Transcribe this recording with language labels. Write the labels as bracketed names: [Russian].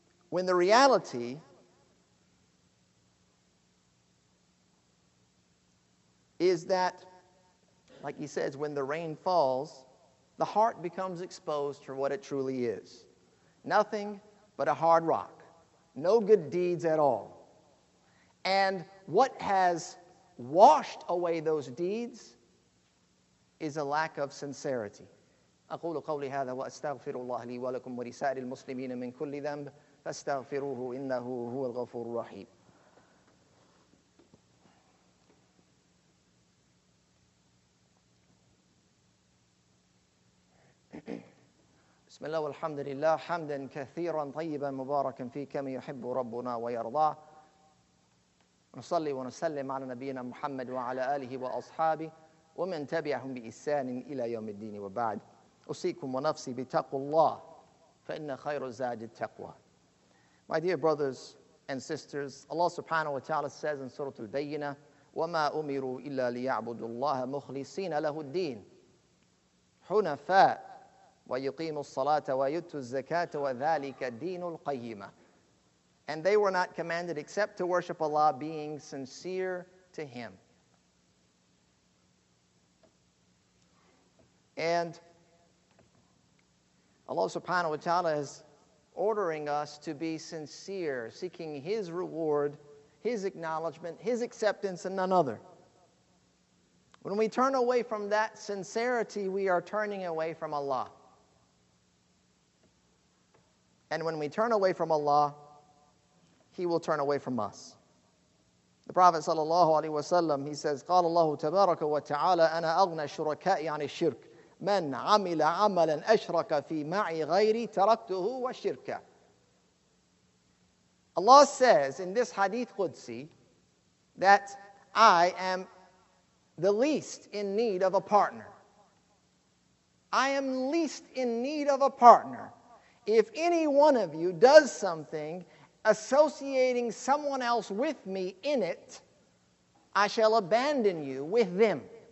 [English] When the reality is that, like he says, when the rain falls, the heart becomes exposed for what it truly is. Nothing but a hard rock. No good deeds at all. And what has washed away those deeds is a lack of sincerity. [Arabic] أقول قولي هذا وأستغفر الله لي ولكم ولسائر المسلمين من كل ذنب فاستغفروه إنه هو الغفور الرحيم. بسم الله والحمد لله حمدا كثيرا طيبا مباركا فيه كما يحب ربنا ويرضاه. نصلي ونسلم على نبينا محمد وعلى آله وأصحابه ومن تبعهم بإحسان إلى يوم الدين وبعد. أوصيكم ونفسي بتقوى الله فإن خير الزاد التقوى. [English] My dear brothers and sisters, Allah subhanahu wa ta'ala says in Surah Al-Bayyinah, [Arabic] وَمَا أُمِرُوا إِلَّا لِيَعْبُدُوا اللَّهَ مُخْلِصِينَ لَهُ الدِّينَ حُنَفَاءَ وَيُقِيمُوا الصَّلَاةَ وَيُؤْتُوا الزَّكَاةَ وَذَلِكَ دِينُ الْقَيِّمَةِ. [English] And they were not commanded except to worship Allah, being sincere to Him. And Allah subhanahu wa ta'ala is ordering us to be sincere, seeking His reward, His acknowledgement, His acceptance, and none other. When we turn away from that sincerity, we are turning away from Allah. And when we turn away from Allah, He will turn away from us. The Prophet sallallahu alaihi wasallam, he says, [Arabic] قال الله تبارك وتعالى أنا أغنى الشركاء عن الشرك من عمل عملا أشرك في معي غيري تركته والشرك. [English] Allah says in this hadith Qudsi that I am the least in need of a partner. I am least in need of a partner. If any one of you does something associating someone else with me in it, I shall abandon you with them.